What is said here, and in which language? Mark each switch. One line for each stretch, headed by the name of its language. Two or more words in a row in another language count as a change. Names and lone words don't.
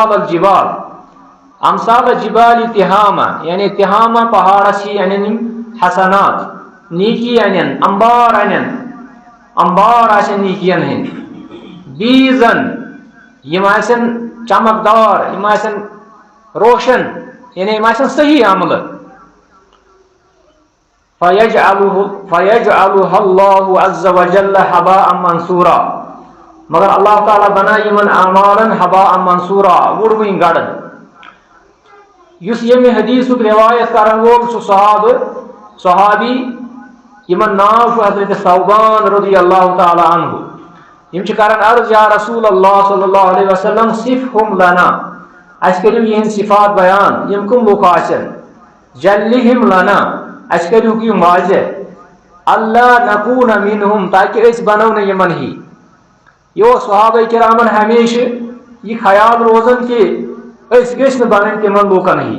Arabic: امثال جبال تہامہ
Kashmiri: یعنی تہامہ پہاڑس ہی انن یِم حسنات نیٖکی انن امبار آسن نیٖکین ہٕنٛدۍ بیٖزن یِم آسن چمکدار یِم آسن روشن یعنی یِم آسن صحیح عملہٕ
Arabic: فَيَجْعَلُهَا اللَّهُ عَزَّ وَجَلَّ حَبَاءً مَنْصُورًا
Kashmiri: مگر اللہ تعالیٰ بنایہِ یِمن اعمالن
Arabic: حباء منصورا
Kashmiri: وُڑوٕنۍ گڑن یُس ییٚمہِ حدیثُک روایت کرن وول چھُ صحابی یِمن ناو چھُ حضرت ثوبان
Arabic: رضی اللہ تعالیٰ عنہ
Kashmiri: یِم چھِ کران عرض
Arabic: یا رسول اللہ صلی اللہ علیہ وسلم صفہم لنا
Kashmiri: اَسہِ کٔرِو یِہنٛدۍ صفات بیان یِم کٕم لُکھ آسن
Arabic: جلِہم لنا
Kashmiri: اَسہِ کٔرِو یِم واضح
Arabic: اللہ نکون منہم
Kashmiri: تاکہ أسۍ بنو نہٕ یِمن ہی یہِ اوس صحابہ کرامن ہمیشہ یہِ خیال روزان کہِ أسۍ گٔژھۍ نہٕ بنٕنۍ تِمن لوٗکن ہی